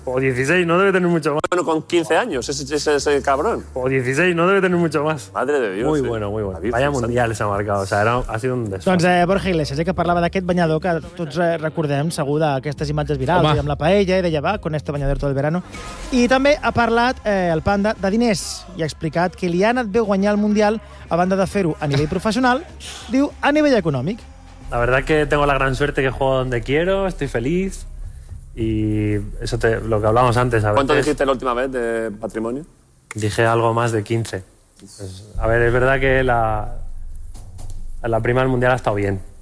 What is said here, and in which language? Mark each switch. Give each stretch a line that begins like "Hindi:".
Spanish: O 16, no debe tener mucho más. Bueno, con 15 años, ese es el cabrón. O 16, no debe tener mucho más. Madre de Dios. Muy bueno, muy bueno. Vaya mundial se ha marcado, o sea, ha sido un desfase.
Catalan: Doncs Borja Iglesias, que parlava d'aquest banyador que tots recordem, segur, d'aquestes imatges virals, amb la paella, deia, va,
Spanish: con este bañador todo el verano.
Catalan: I també ha parlat el Panda de diners i ha explicat que li ha anat bé guanyar el Mundial a banda de fer-ho a nivell professional, diu, a nivell econòmic.
Spanish: La verdad que tengo la gran suerte que juego donde quiero, estoy feliz... Y eso te lo que hablábamos antes. ¿Cuánto dijiste la última vez de patrimonio? Dije algo más de 15. Pues, a ver, es verdad que la prima del Mundial ha estado bien.